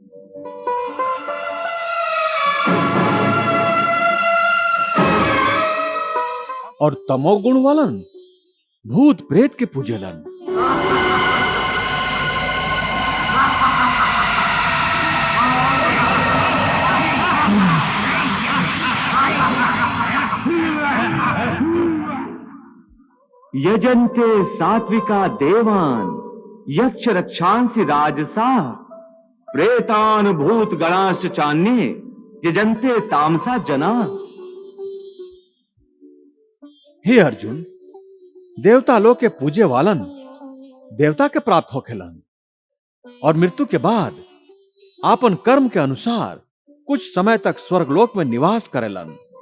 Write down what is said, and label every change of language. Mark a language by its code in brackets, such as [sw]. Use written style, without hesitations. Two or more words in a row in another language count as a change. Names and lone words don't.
[bho] और तमोगुण वालन भूत प्रेत के पूजेलन। [sa] यजन्ते सात्विका देवान यक्ष रक्षांसि राजसा, प्रेतान भूत गणाश्च चान्ये यजन्ते तामसा जना। [bho] हे अर्जुन, देवता लोग के पूजे वालन देवता के प्राप्त होखेलन और मृत्यु के बाद आपन कर्म के अनुसार कुछ समय तक स्वर्गलोक में निवास करेलन।